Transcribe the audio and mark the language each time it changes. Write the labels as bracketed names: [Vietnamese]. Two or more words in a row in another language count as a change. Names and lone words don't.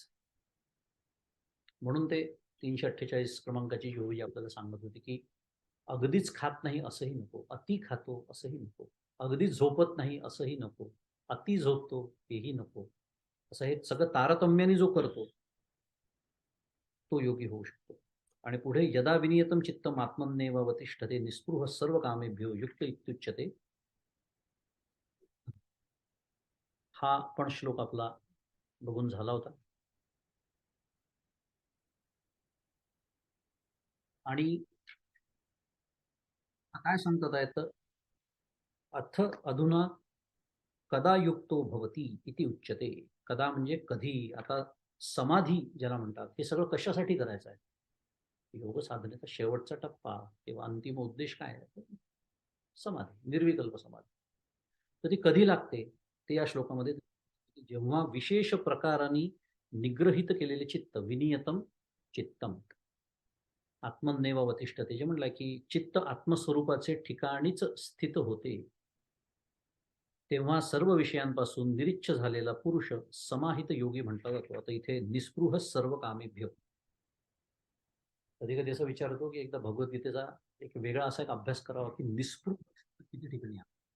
[Marathi] म्हणून ते 348 क्रमांकाची जी ओळी आपल्याला सांगत होती, की अगदीच खात नाही असंही नको, अति खातो असंही नको, अगदीच झोपत नाही असंही नको, अति झोपतो हेही नको. असं हे सगळं तारतम्याने जो करतो, तो योगी होऊ शकतो. आणि पुढे [Sanskrit] यदा विनियतम चित्तम आत्मन्नेव अवतिष्ठते निस्पृह सर्व कामेभ्यो युक्त इत्युच्यते, [Marathi] हा पण श्लोक आपला बघून झाला होता. आणि काय सांगतात आहे तर, [Sanskrit] अथ अधुना कदा युक्तो भवती इति उच्यते. [Marathi] कदा म्हणजे कधी. आता समाधी ज्याला म्हणतात, हे सगळं कशासाठी करायचं आहे? योग साधनेचा शेवटचा टप्पा किंवा अंतिम उद्देश काय आहे? समाधी, निर्विकल्प समाधी. तर ती कधी लागते ते या श्लोकामध्ये, जेव्हा विशेष प्रकाराने निग्रहित केलेले चित्त, [Sanskrit] विनियतम चित्तम आत्मन्नेव अवतिष्ठते, [Marathi] जे म्हणलंय की चित्त आत्मस्वरूपाचे ठिकाणीच स्थित होते, तेव्हा सर्व विषयांपासून निरिच्छ झालेला पुरुष समाहित योगी म्हटला जातो. आता इथे [Sanskrit] निस्पृह सर्व कामेभ्य, [Marathi] कधी कधी असं विचारतो की एकदा भगवद्गीतेचा एक वेगळा असा एक अभ्यास करावा, की निस्पृह किती ठिकाणी आहे.